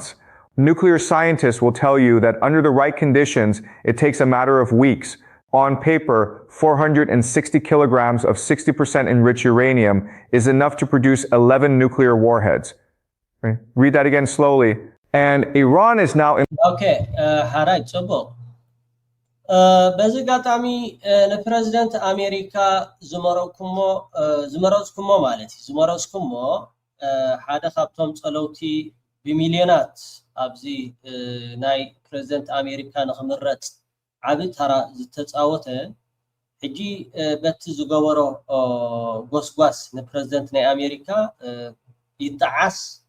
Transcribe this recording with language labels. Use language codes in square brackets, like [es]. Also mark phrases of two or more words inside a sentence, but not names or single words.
[en] Nuclear scientists will tell you that under the right conditions, it takes a matter of weeks. On paper, 460 kilograms of 60% enriched uranium is enough to produce 11 nuclear warheads. Right? Read that again slowly. And Iran is now in... Okay, Harai, Chobo. [ti] በዚ ጋጣሚ ንፕሬዝደንት ኣሜሪካ ዝመረፅኩሞ ማለት እዩ ዝመረፅኩሞ ሓደ ካብቶም ፀለውቲ ብሚልዮናት ኣብዚ ናይ ፕሬዝደንት ኣሜሪካ ንኽምረፅ ዓብይ ተራ ዝተፃወተ ሕጂ በቲ ዝገበሮ ጎስጓስ ንፕሬዝደንት ናይ ኣሜሪካ ይጠዓስ